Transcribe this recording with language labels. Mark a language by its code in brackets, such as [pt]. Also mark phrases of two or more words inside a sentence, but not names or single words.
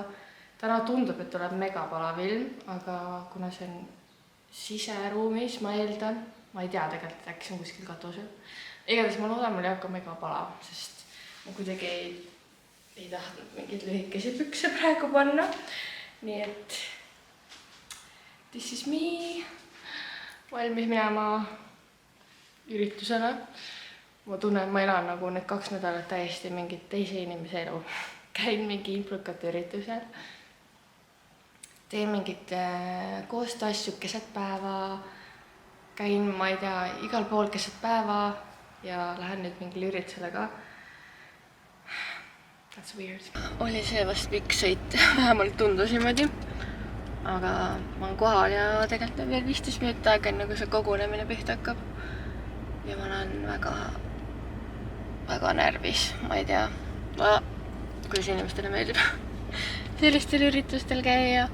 [et] Täna tundub, et tuleb mega palav ilm, aga kuna see on siseruumis, ma eeldan, ma ei tea tegelikult, äkki see on kuskil katusel. Igatahes ma loodan, mul ei hakka mega palav, sest ma kuidagi ei tahtnud mingeid lühikesi pükse praegu panna. Nii et [en] this is me. [et] Valmis minema üritusele. Ma tunnen, ma elan nagu need 2 nädalat täiesti mingit teise inimese elu. Käin mingi implukate üritusel. Teen mingit koostööasju keset päeva. Käin, ma ei tea, igal pool keset päeva ja lähen nüüd mingile üritusele ka. [en] That's weird. [et] Oli see vast pikk sõit, vähemalt tundus niimoodi. aga ma olen kohal ja tegelikult on veel 15 minutit aega, enne kui see kogunemine pihta hakkab. Ja ma olen väga närvis, ma ei tea, kuidas inimestele meeldib sellistel üritustel käia.